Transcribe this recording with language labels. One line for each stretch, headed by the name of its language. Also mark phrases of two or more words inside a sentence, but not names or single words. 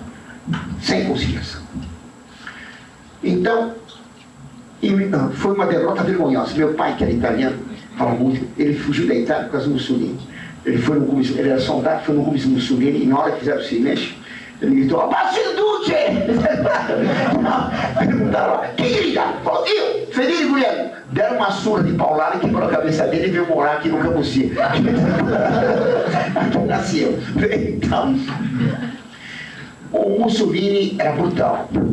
Portuguese: Sem conciliação. Então, foi uma derrota vergonhosa. Meu pai, que era italiano, fala muito, ele fugiu da Itália por causa do Mussolini. Ele era soldado, foi no comício Mussolini, e na hora que fizeram o silêncio, ele gritou:
Italian: "Abbasso il duce!"
Portuguese: Perguntaram: "Quem grita?" Falou: "Eu, Federico Guglielmo." Deram uma surra de paulada e quebrou a cabeça dele e veio morar aqui no Cambuci. Aqui nasceu. Então, o Mussolini era brutal.